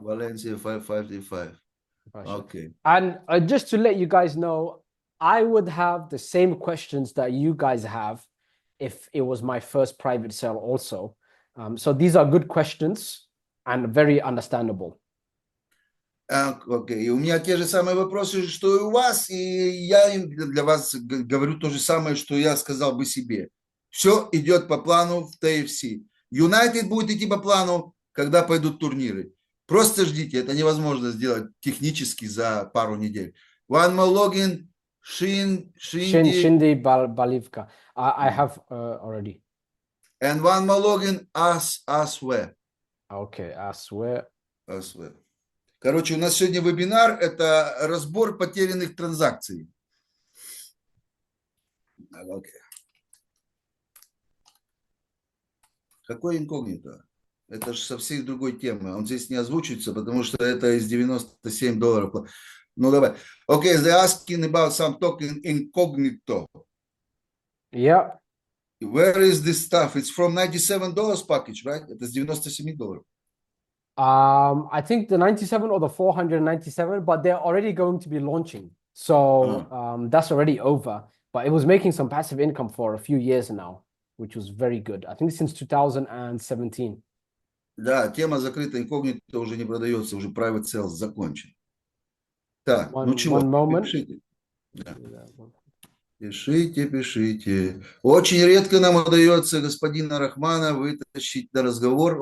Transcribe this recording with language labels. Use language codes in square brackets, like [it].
[en] Valencia 555. Pasha. Okay. And just to let you guys know, I would have the same questions that you guys have if it was my first private sale also. So these are good questions and very understandable. [ru] Окей. У меня те же самые вопросы, что и у вас, и я для вас говорю то же самое, что я сказал бы себе. Все идет по плану в TFC. Юнайтед будет идти по плану, когда пойдут турниры. Просто ждите, это невозможно сделать технически за пару недель. [en] One more login, Shindi Balivka. I have already. And one more login, Aswe. Okay, I swear. Aswe. [ru] Короче, у нас сегодня вебинар, это разбор потерянных транзакций. [en] Okay. [ru] Какой инкогнито? Это же совсем другой темы. Он здесь не озвучивается, потому что это из $97. Ну, давай. [en] Okay, they're asking about some token incognito. Yeah. Where is this stuff? It's from $97 package, right? [ru] Это с $97. [en] I think the 97 or the 497, but they're already going to be launching. So that's already over. But it was making some passive income for a few years now, which was very good. I think since 2017. [ru] Да, тема закрыта, инкогнито уже не продается, уже private sales закончен. Так, ну чего, [en] one moment. [ru] пишите. Да. Пишите, пишите. Очень редко нам удается господина Рахмана вытащить на разговор.